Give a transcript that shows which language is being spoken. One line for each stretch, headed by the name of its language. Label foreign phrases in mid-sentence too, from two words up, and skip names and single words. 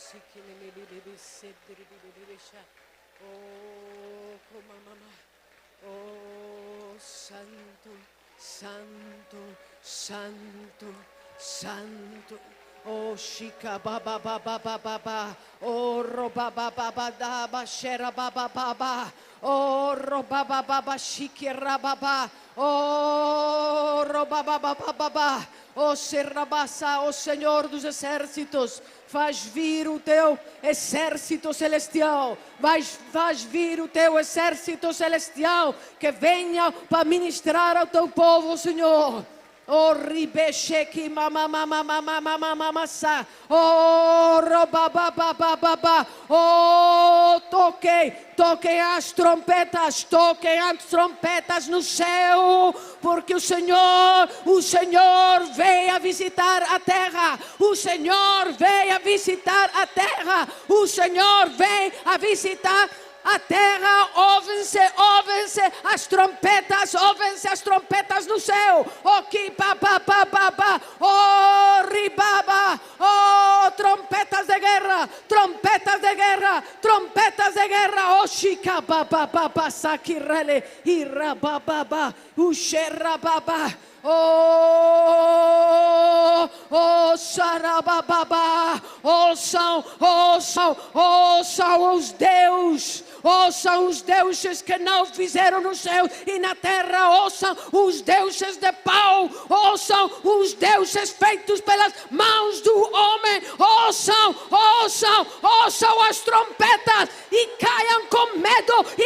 Portuguese: Oh, como mamá. Oh, santo, santo, santo, santo. Oh, shika baba baba baba ba. Oh, roba baba baba ba shera baba baba. Oh, roba baba baba shikira baba. Oh, roba baba baba. Oh, serrabassa, oh Senhor dos exércitos, faz vir o teu exército celestial, faz vir o teu exército celestial, que venha para ministrar ao teu povo, Senhor. Oh, ribesheki mama mama mama mama mama sa. Oh, roba baba baba. Oh, toquem as trompetas no céu, porque o Senhor veio a visitar a terra. O Senhor veio a visitar a terra. O Senhor veio a visitar a terra. Ouvem-se as trompetas no céu. Oh, que baba, oh, ribaba, oh, trompetas de guerra, oh, chica, baba, sakirele, ira, baba, ushera, baba. Oh, sarababa, ouçam os deuses. Ouçam os deuses que não fizeram no céu e na terra. Ouçam os deuses de pau. Ouçam os deuses feitos pelas mãos do homem. Ouçam as trompetas e caiam com medo.